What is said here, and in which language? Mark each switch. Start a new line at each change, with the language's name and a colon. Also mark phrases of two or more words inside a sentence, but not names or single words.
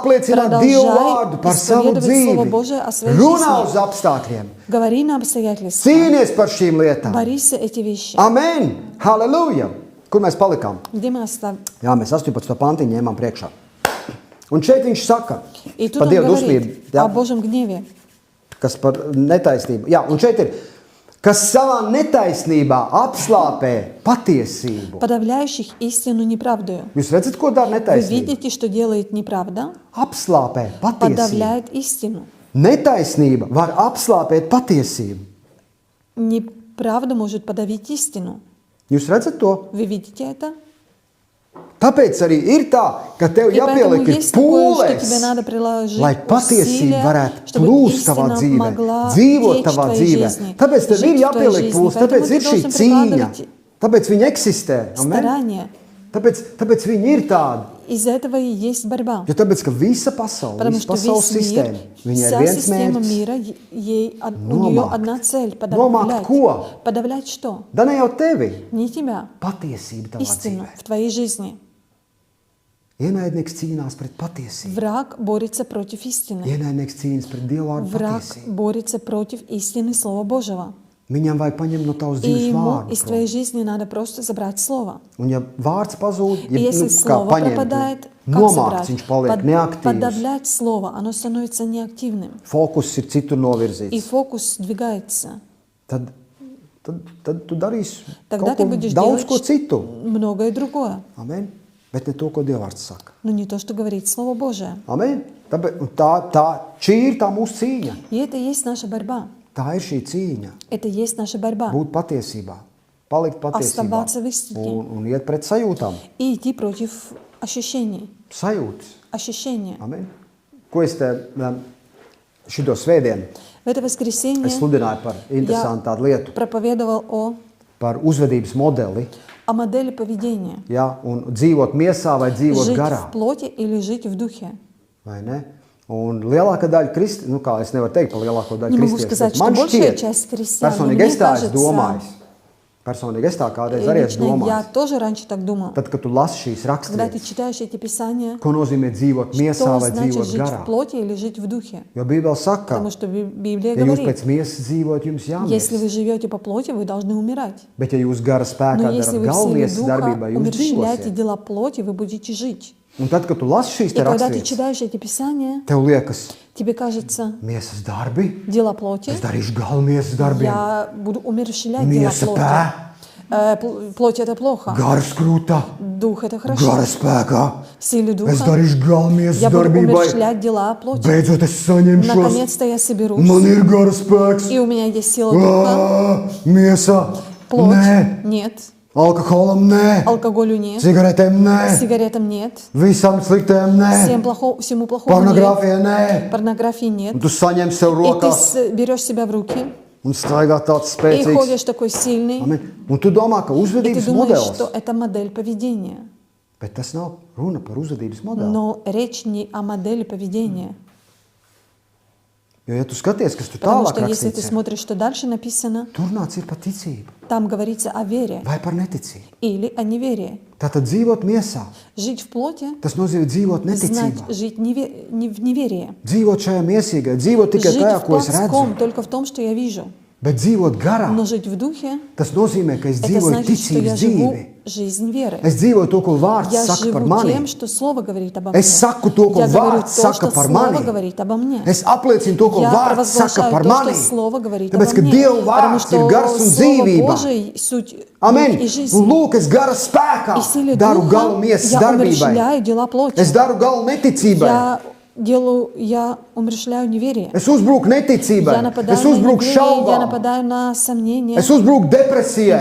Latvian: apliecināt Dieva vārdu
Russian: Продолжай
Latvian: par savu
Russian: исповедовать Слово
Latvian: dzīvi.
Russian: Божие о своей
Latvian: Runā uz
Russian: жизни.
Latvian: apstākļiem.
Russian: Говори на обстоятельства.
Latvian: Cīnies par šīm lietām.
Russian: Борись за эти вещи.
Latvian: Amen! Halleluja! Kur mēs palikām?
Russian: Где мы оставим?
Latvian: Jā, mēs 18. pantiņu ņēmām priekšā. Un šeit viņš saka,
Russian: И тут
Latvian: par
Russian: он
Latvian: Dievu
Russian: говорит
Latvian: dusmību,
Russian: о
Latvian: jā,
Russian: Божьем гневе.
Latvian: kas par netaisnību. Jā, un šeit ir, kas savā netaisnībā apslāpē patiesību.
Russian: Подавляющих истину неправдою.
Latvian: Jūs redzat, ko dara
Russian: Вы
Latvian: netaisnība?
Russian: видите, что делает неправда?
Latvian: Apslāpē patiesību.
Russian: Подавляет истину.
Latvian: Netaisnība var apslāpēt patiesību.
Russian: Неправда может подавить истину.
Latvian: Jūs redzat to?
Russian: Вы видите это?
Latvian: Tāpēc arī ir tā, ka tev
Russian: И поэтому
Latvian: jāpieliek
Russian: есть такое, что тебе
Latvian: pūles,
Russian: надо приложить
Latvian: lai patiesība
Russian: усилия,
Latvian: varētu
Russian: чтобы
Latvian: plūst tavā
Russian: истина
Latvian: dzīvē,
Russian: могла
Latvian: dzīvot
Russian: течь в
Latvian: tavā
Russian: твоей
Latvian: dzīvē.
Russian: жизни,
Latvian: Tāpēc tev
Russian: жить
Latvian: ir
Russian: в твоей
Latvian: jāpieliek
Russian: жизни.
Latvian: pūles,
Russian: Поэтому
Latvian: tāpēc
Russian: ты
Latvian: ir šī
Russian: должен
Latvian: cīņa.
Russian: прикладывать
Latvian: Tāpēc viņi eksistē. Amen?
Russian: старание.
Latvian: Tāpēc viņi ir tādi.
Russian: Из-за этого и есть борьба.
Latvian: Jo tāpēc, ka visa pasaule,
Russian: Потому
Latvian: visa
Russian: что
Latvian: pasaules
Russian: весь мир,
Latvian: sistēma, viņai ir
Russian: вся
Latvian: viens
Russian: система
Latvian: mērķis.
Russian: мира, у нее
Latvian: Nomākt.
Russian: одна цель –
Latvian: Nomākt ko?
Russian: Подавлять что?
Latvian: Da ne jau tevi,
Russian: Не тебя,
Latvian: patiesība tavā
Russian: истину
Latvian: dzīvē.
Russian: в твоей жизни.
Latvian: Ienaidnieks cīnās pret patiesību.
Russian: Враг борется против истины.
Latvian: Ienaidnieks cīnās pret Dievu vārdu
Russian: Враг
Latvian: patiesību.
Russian: борется против истины Слова Божьего.
Latvian: Viņam vajag paņemt no tavas
Russian: И
Latvian: dzīves
Russian: ему
Latvian: vārdu.
Russian: из твоей жизни надо просто забрать Слово.
Latvian: Un ja vārds pazūd,
Russian: И если Слово пропадает, как
Latvian: nomākts,
Russian: забрать?
Latvian: viņš paliek neaktīvs.
Russian: Подавлять Слово, оно становится неактивным.
Latvian: Fokus ir citur
Russian: И
Latvian: novirzīts.
Russian: фокус сдвигается.
Latvian: Tad tu darīsi
Russian: Тогда
Latvian: kaut
Russian: ты
Latvian: ko
Russian: будешь
Latvian: daudz
Russian: делать
Latvian: ko citu.
Russian: многое другое,
Latvian: Amen. Bet ne to, ko Dievvārds saka.
Russian: но не то, что говорит Слово Божие.
Latvian: Amen. Šī ir tā mūsu cīņa.
Russian: И это и есть наша борьба.
Latvian: Tā ir šī cīņa.
Russian: Это и есть наша борьба.
Latvian: Būt patiesībā. Palikt patiesībā.
Russian: Оставаться в истине.
Latvian: Un iet pret sajūtām.
Russian: И идти против ощущений.
Latvian: Sajūtas.
Russian: Ощущения.
Latvian: Amen. Ko es te šito svētdienu
Russian: В это воскресенье
Latvian: es sludināju par interesantu tādu lietu,
Russian: проповедовал
Latvian: par uzvedības modeli,
Russian: о модели поведения.
Latvian: ja, un dzīvot miesā vai dzīvot
Russian: Жить
Latvian: garā.
Russian: в плоти или жить в духе.
Latvian: Vai ne? Un lielākā daļa kristiešu, nu kā es nevaru teikt par lielāko daļu
Russian: Не могу
Latvian: kristiešu,
Russian: сказать,
Latvian: bet
Russian: что
Latvian: man
Russian: большая
Latvian: šķiet,
Russian: часть христиан, но
Latvian: personīgi
Russian: мне
Latvian: es tā esmu
Russian: кажется,
Latvian: domājis. Personīgi es tā kādreiz arī esmu
Russian: лично я
Latvian: domājis.
Russian: тоже раньше так думал.
Latvian: Tad, kad tu lasi šīs
Russian: Когда ты
Latvian: raksturvietas,
Russian: читаешь эти писания,
Latvian: ko nozīmē dzīvot miesā
Russian: что
Latvian: vai
Russian: значит
Latvian: dzīvot
Russian: жить
Latvian: garā.
Russian: в плоти или жить в духе?
Latvian: Jo Bībele saka,
Russian: Потому что Библия
Latvian: ja jūs
Russian: говорит,
Latvian: pēc miesas dzīvojat, jums
Russian: если
Latvian: jāmirst.
Russian: вы живете по плоти, вы должны умирать.
Latvian: Bet ja jūs gara spēkā
Russian: Но если
Latvian: darat
Russian: вы в
Latvian: galvu
Russian: силе
Latvian: miesas
Russian: духа
Latvian: darbībā, jūs
Russian: умерщвляете
Latvian: dzīvosiet.
Russian: дела плоти, вы будете жить.
Latvian: Un tad, kad tu lasi šīs
Russian: И
Latvian: te
Russian: когда ты
Latvian: raksturvietas,
Russian: читаешь эти писания,
Latvian: tev liekas,
Russian: тебе кажется,
Latvian: miesas darbi,
Russian: дела плоти,
Latvian: es darīšu galu miesas darbiem.
Russian: я буду умерщвлять дела
Latvian: Miesa
Russian: плоти. pē, Плоть это плохо,
Latvian: gara skrūta,
Russian: дух это хорошо.
Latvian: gara spēkā.
Russian: В силе
Latvian: Es
Russian: духа
Latvian: darīšu galu miesas
Russian: я буду
Latvian: darbībai.
Russian: умерщвлять дела плоти.
Latvian: Beidzot es saņemšos.
Russian: Наконец-то я соберусь,
Latvian: Man ir gara spēks.
Russian: и у меня есть сила духа.
Latvian: Miesa.
Russian: Плоть
Latvian: Nē.
Russian: нет,
Latvian: Alkoholam nē.
Russian: алкоголю нет,
Latvian: Cigaretēm nē.
Russian: сигаретам нет,
Latvian: Visam sliktēm nē.
Russian: всему плохому нет,
Latvian: Pornogrāfijai nē.
Russian: порнографии нет.
Latvian: Un tu saņem sev
Russian: И ты
Latvian: rokās
Russian: берешь себя в руки
Latvian: un staigā tāds
Russian: и
Latvian: spēcīgs.
Russian: ходишь такой сильный,
Latvian: Amen. Un tu domā, ka
Russian: и ты
Latvian: uzvedības
Russian: думаешь,
Latvian: modelis.
Russian: что это модель поведения.
Latvian: Bet tas nav runa par uzvedības modeli.
Russian: Но речь не о модели поведения.
Latvian: Jo, ja tu skaties, kas tur
Russian: Потому
Latvian: tālāk
Russian: что если ты
Latvian: rakstīts,
Russian: смотришь, что дальше написано,
Latvian: tur nāc ir par ticību
Russian: там говорится о вере
Latvian: vai par neticību.
Russian: или о неверии.
Latvian: Tātad dzīvot miesā,
Russian: Жить в плоти
Latvian: tas nozīmē dzīvot
Russian: знать
Latvian: neticībā.
Russian: жить не в неверии.
Latvian: Dzīvot šajā miesīgā, dzīvot tikai
Russian: Жить
Latvian: tajā,
Russian: в
Latvian: ko es redzu.
Russian: плотском только в том, что я вижу.
Latvian: Bet dzīvot garā,
Russian: Но жить в духе
Latvian: tas nozīmē, ka es
Russian: это
Latvian: dzīvoju
Russian: значит, что я
Latvian: ticības
Russian: живу
Latvian: dzīvi.
Russian: жизнь веры.
Latvian: Es dzīvoju to, ko vārds
Russian: Я
Latvian: saka par
Russian: живу
Latvian: mani.
Russian: тем, что Слово говорит обо мне.
Latvian: Es saku to, ko
Russian: Я говорю
Latvian: vārds
Russian: то,
Latvian: saka
Russian: что
Latvian: par
Russian: Слово
Latvian: mani.
Russian: говорит обо мне.
Latvian: Es apliecinu to, ko
Russian: Я
Latvian: vārds saka
Russian: провозглашаю
Latvian: par
Russian: то,
Latvian: mani.
Russian: что Слово говорит
Latvian: Tāpēc,
Russian: обо
Latvian: ka
Russian: мне.
Latvian: Dieva
Russian: Потому
Latvian: vārds ir
Russian: что
Latvian: gars un
Russian: Слово
Latvian: dzīvība.
Russian: Божие суть
Latvian: Amen.
Russian: и
Latvian: Un
Russian: жизнь.
Latvian: lūk, es gara spēkā
Russian: И в силе
Latvian: daru
Russian: Духа
Latvian: galu miesas
Russian: я
Latvian: darbībai.
Russian: умерщвляю дела плоти.
Latvian: Es daru galu neticībai.
Russian: Я умерщвляю неверие.
Latvian: Es uzbruku
Russian: Я
Latvian: neticībai.
Russian: нападаю
Latvian: Es
Russian: на
Latvian: uzbruku
Russian: неверие, я
Latvian: šaubām.
Russian: нападаю на сомнения,
Latvian: Es uzbruku depresijai.